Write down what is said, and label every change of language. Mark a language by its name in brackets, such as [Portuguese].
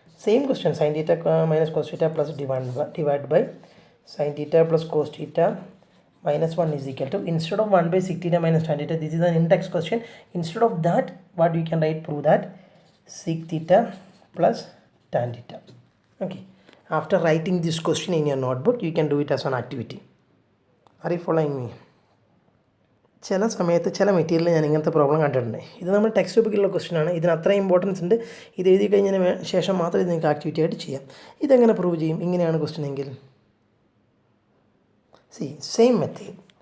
[English] same question, sin theta minus cos theta plus divided by sin theta plus cos theta minus 1 is equal to, instead of 1 by sec theta minus tan theta, this is an index question. Instead of that, what you can write, prove that sec theta plus tan theta. Okay, after writing this question in your notebook, you can do it as an activity. Are you following me? [Malayalam] ചില സമയത്ത് ചില material ഞാൻ ഇങ്ങനത്തെ problem കണ്ടിട്ടുണ്ട്. ഇത് നമ്മൾ text ബുക്കിലുള്ള question ആണ്. ഇതിന് അത്ര ഇമ്പോർട്ടൻസ് ഉണ്ട്. ഇത് എഴുതി കഴിഞ്ഞതിന് ശേഷം മാത്രം ഇത് നിങ്ങൾക്ക് ആക്ടിവിറ്റി ആയിട്ട് ചെയ്യാം. ഇതെങ്ങനെ പ്രൂവ് ചെയ്യും? ഇങ്ങനെയാണ് ക്വസ്റ്റ്യൻ എങ്കിൽ, [English] see, same method.